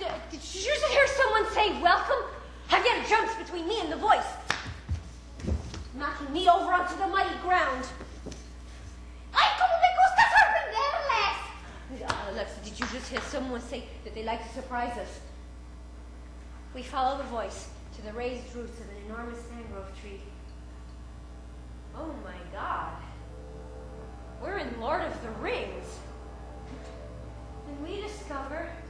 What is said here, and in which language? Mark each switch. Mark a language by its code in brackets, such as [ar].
[en] Did you just hear someone say welcome? Javier jumps between me and the voice, knocking me over onto the muddy ground. [es] Ay, como me gusta sorprenderles! [en] Alexa, did you just hear someone say that they like to surprise us? We follow the voice to the raised roots of an enormous mangrove tree. Oh my God. We're in Lord of the Rings. And we discover